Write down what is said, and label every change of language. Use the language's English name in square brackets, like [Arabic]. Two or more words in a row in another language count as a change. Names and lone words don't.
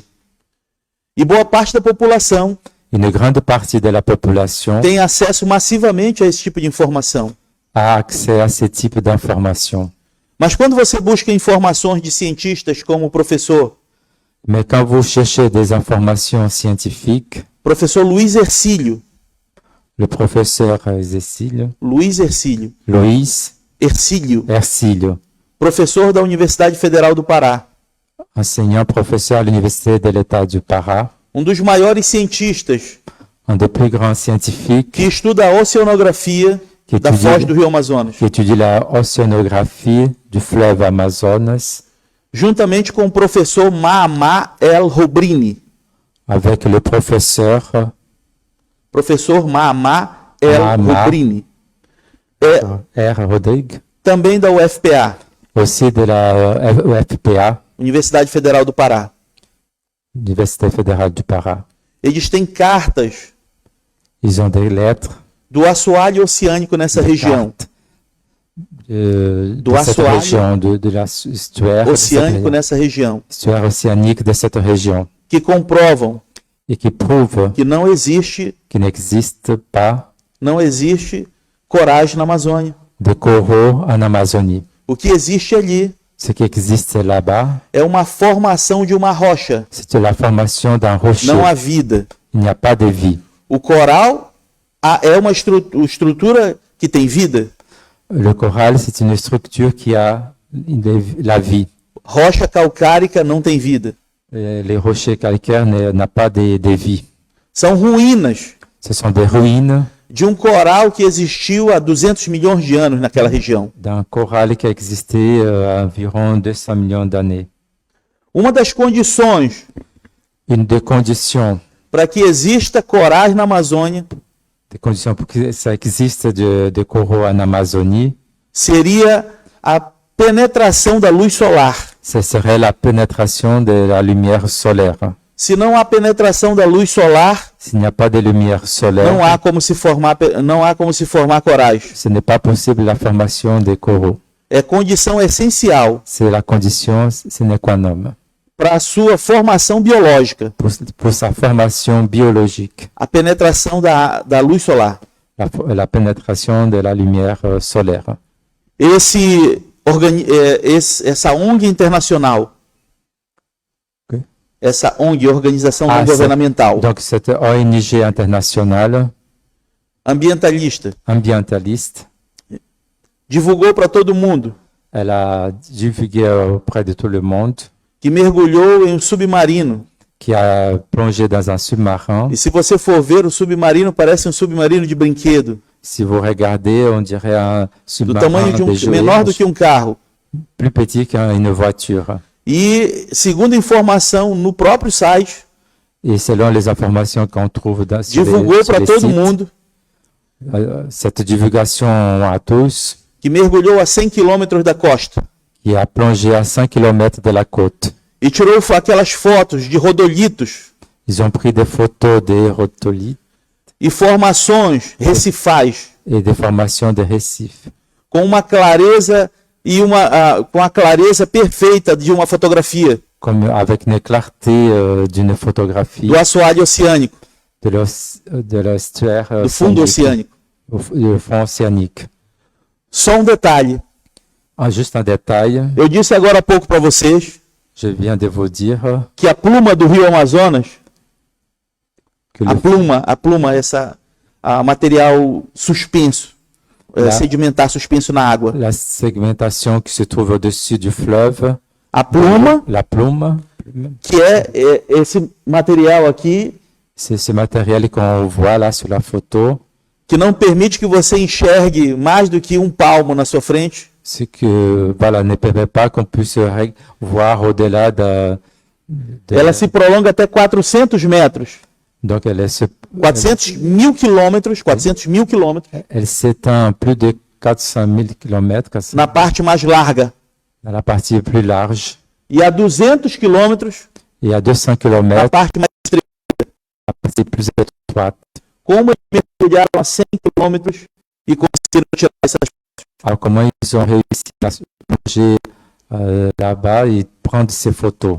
[Portuguese] E boa parte da população [French] Une grande partie de la population [Portuguese] tem acesso massivamente a esse tipo de informação. [French] a accès à ce type d'informations. [Portuguese] Mas quando você busca informações de cientistas como o professor [French] Mais quand vous cherchez des informations scientifiques, [Portuguese] Luiz Ercílio, [French] le professeur Cécile, [Portuguese] Luiz Ercílio, Luiz Ercílio, Ercílio, professor da Universidade Federal do Pará, [French] enseignant professeur à l'Université de l'État du Pará, [Portuguese] um dos maiores cientistas [French] un des plus grands scientifiques [Portuguese] que estuda a oceanografia [French] que [Portuguese] da foz do Rio Amazonas, [French] qui étudie la océanographie du fleuve Amazonas, [Portuguese] juntamente com o professor Maama El Robrini. [French] avec le professeur [Portuguese] Professor Maama El Maama. Robrini, [French] R. Rodrigue, [Portuguese] também da UFPA, [French] aussi de la UFPA, [Portuguese] Universidade Federal do Pará. [French] Université fédérale du Pará. [Portuguese] Eles têm cartas [French] Ils ont des lettres [Portuguese] do assoalho oceânico nessa região, [French] de cette [Portuguese] assoalho [French] région, de l'estuaire [Portuguese] oceânico nessa região, [French] l'estuaire océanique de cette région, [Portuguese] que comprovam [French] et qui prouve [Portuguese] que não existe [French] qu'il n'existe pas [Portuguese] coragem na Amazônia. [French] de coraux en Amazonie. [Portuguese] O que existe ali [French] Ce qui existe là-bas, [Portuguese] é uma formação de uma rocha, [French] c'est la formation d'un rocher. [Portuguese] não há vida. [French] Il n'y a pas de vie. [Portuguese] O coral é uma estrutura que tem vida. [French] Le coral, c'est une structure qui a la vie. [Portuguese] Rocha calcárica não tem vida. [French] Les rochers calcaires n'ont pas de vie. [Portuguese] São ruínas [French] Ce sont des ruines [Portuguese] de um coral que existiu há 200 milhões de anos naquela região. [French] d'un coral qui a existé environ 200 millions d'années. [Portuguese] Uma das condições [French] Une des conditions [Portuguese] para que exista corais na Amazônia [French] pour que ça existe de coraux en Amazonie, [Portuguese] seria a penetração da luz solar. [French] ce serait la pénétration de la lumière solaire. [Portuguese] Se não há penetração da luz solar, [French] S'il n'y a pas de lumière solaire, [Portuguese] não há como se formar corais. [French] ce n'est pas possible la formation des coraux. [Portuguese] É condição essencial [French] C'est la condition [Latin] sine qua non [Portuguese] para a sua formação biológica, [French] pour sa formation biologique, [Portuguese] a penetração da luz solar. [French] la pénétration de la lumière solaire. [Portuguese] Essa ONG internacional, [French] Ok. [Portuguese] essa ONG, Organização Não [French] Ah, [Portuguese] Governamental, [French] Donc cette ONG internationale [Portuguese] ambientalista, [French] ambientaliste, [Portuguese] divulgou para todo mundo [French] elle a divulgué auprès de tout le monde [Portuguese] que mergulhou em um submarino. [French] qui a plongé dans un sous-marin. [Portuguese] E se você for ver, o submarino parece um submarino de brinquedo, [French] Si vous regardez, on dirait un [Portuguese] do [French] sous-marin [Portuguese] tamanho de [French] de jouets, [Portuguese] menor do que um carro. [French] plus petit qu'une voiture. [Portuguese] E, segundo informação no próprio site, [French] Et selon les informations qu'on trouve sur [Portuguese] divulgou [French] sur [Portuguese] para [French] les [Portuguese] todo [French] sites, [Portuguese] mundo [French] cette divulgation à tous, [Portuguese] que mergulhou a 100 quilômetros da costa [French] qui a plongé à 5 km de la côte. [Portuguese] e tirou aquelas fotos de rodolitos [French] Ils ont pris des photos des rotolites [Portuguese] e formações recifais, [French] et des formations de récifs. [Portuguese] com uma clareza e com a clareza perfeita de uma fotografia [French] comme avec une clarté d'une photographie [Portuguese] do assoalho oceânico, [French] de l'estuaire [Portuguese] do fundo [French] océanique, [Portuguese] oceânico. [French] du fond océanique. [Portuguese] Só um detalhe. [French] Ah, juste un détail, [Portuguese] Eu disse agora há pouco para vocês [French] je viens de vous dire [Portuguese] que a pluma do Rio Amazonas, [French] que [Portuguese] a pluma, material suspenso, sedimentar suspenso na água. [French] la segmentation qui se trouve au-dessus du fleuve, [Portuguese] A pluma, [French] la plume, [Portuguese] que é esse material aqui, [French] c'est ce matériel qu'on voit là sur la photo, [Portuguese] que não permite que você enxergue mais do que um palmo na sua frente. [French] ce que voilà, ne permet pas qu'on puisse voir au-delà [Portuguese] Ela se prolonga até 400 metros. [French] donc [Portuguese] 400 mil quilômetros, 400 mil quilômetros, [French] elle s'étend plus de 400 000 kilomètres [Portuguese] na parte mais larga. [French] dans la partie plus large [Portuguese] E a 200 quilômetros [French] et à 200 [Portuguese] na [French] km [Portuguese] parte mais estreita. [French] la partie plus étroite. [Portuguese] Como eles mergulharam a 100 quilômetros e conseguiram tirar essas. [French] Alors comment ils ont réussi à se plonger là-bas et prendre ces photos?